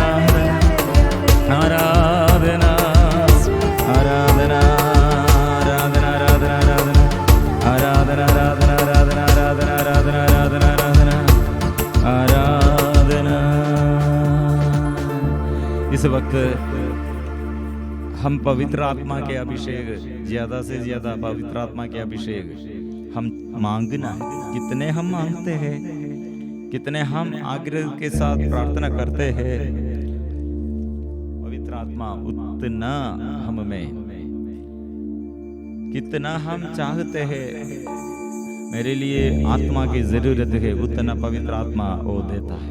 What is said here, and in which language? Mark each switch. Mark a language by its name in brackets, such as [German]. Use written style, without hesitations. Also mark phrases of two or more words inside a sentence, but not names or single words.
[Malayalam] ആരാധന ആരാധന ആരാധന ആരാധന ആരാധന ആരാധന ആരാധന ആരാധന ആരാധന [Hindi] आराधना आराधना। इस वक्त हम पवित्र आत्मा के अभिषेक, ज्यादा से ज्यादा पवित्र आत्मा के अभिषेक हम मांगना, कितने हम मांगते हैं, कितने हम आग्रह के साथ प्रार्थना करते हैं, पवित्र आत्मा उतना हम में, कितना हम चाहते हैं, मेरे लिए आत्मा की जरूरत है, उतना पवित्र आत्मा वो देता है।